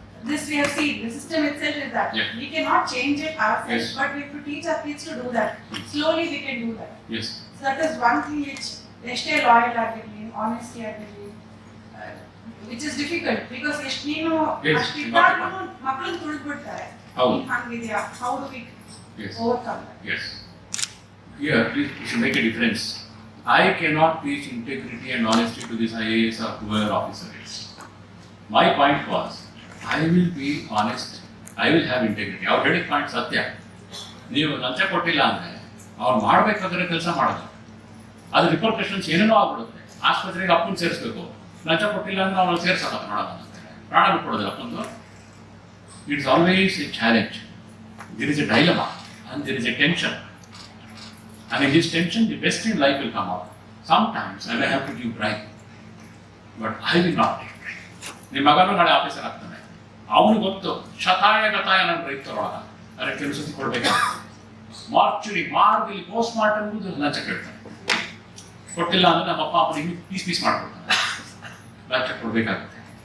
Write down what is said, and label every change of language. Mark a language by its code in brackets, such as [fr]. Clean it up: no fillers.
[en] This we have seen, the system itself is that. Yeah. We cannot change it ourselves, Yes. but we have to teach our kids to do that. Slowly we can do that. Yes. So that is one thing which [kn] ಎಷ್ಟೇ loyal ಆಗಿರಲಿ, honesty ಆಗಿರಲಿ, [en] which is difficult because [kn] ಎಷ್ಟು ನೀನು ಅಷ್ಟಿದ್ದಾದ್ರೂ ಮಕ್ಕಳನ್ನ ತುಳಿದ್ಬಿಡ್ತಾರೆ. ಹಂಗಿದೆಯಾ, [en] how do we overcome that? Yes. Here, please, you should make a difference. I cannot teach integrity and honesty to this IAS or whoever officer is. My point was, I will be honest, I will have integrity. [kn] ಅವ್ರು ಹೇಳಿದ point ಸತ್ಯ. ನೀವು ಲಂಚ ಕೊಟ್ಟಿಲ್ಲ ಅಂದರೆ ಅವ್ರು ಮಾಡಬೇಕಾದ್ರೆ ಕೆಲಸ ಮಾಡೋದು, ಅದು ರಿಪರ್ಕಷನ್ಸ್ ಏನೇನೋ ಆಗ್ಬಿಡುತ್ತೆ. ಆಸ್ಪತ್ರೆಗೆ ಅಪ್ಪನ ಸೇರಿಸ್ಬೇಕು, ಲಂಚ ಕೊಟ್ಟಿಲ್ಲ ಅಂದ್ರೆ ಅವ್ರು ಸೇರ್ಸಲ್ಲ ಮಾಡೋಣ ಅಂತಾರೆ, ಪ್ರಾಣ ಬಿಟ್ಕೊಡೋದು ಅಪ್ಪಂದು. [en] It's always a challenge. There is a dilemma and there is a tension. And in this tension, the best in life will come out. Sometimes I may have to give bribe, but I will not take bribe. [kn] ನಿಮ್ಮ ಮಗನೂ ನಾಳೆ officer ಆಗ್ತಾನೆ, ಅವನು ಗೊತ್ತು ಶತಾಯ ಗತಾಯ ನನ್ನ ರೈತರೊಳಗ ಅದಕ್ಕೆ ಕೆಲಸ ಕೊಡ್ಬೇಕಾಗ್ತದೆ. ಮಾರ್ಚುರಿ ಮಾರ್ಗಲ್ಲಿ ಪೋಸ್ಟ್ ಮಾರ್ಟಮ್ ಲಂಚ ಕೇಳ್ತಾನೆ, ಕೊಟ್ಟಿಲ್ಲ ಅಂದ್ರೆ ನಮ್ಮ ಅಪ್ಪ ಅಮ್ಮನಿಗೆ ಪೀಸ್ ಮಾಡ್ಕೊಡ್ತಾನೆ, ಲಂಚ ಕೊಡ್ಬೇಕಾಗುತ್ತೆ.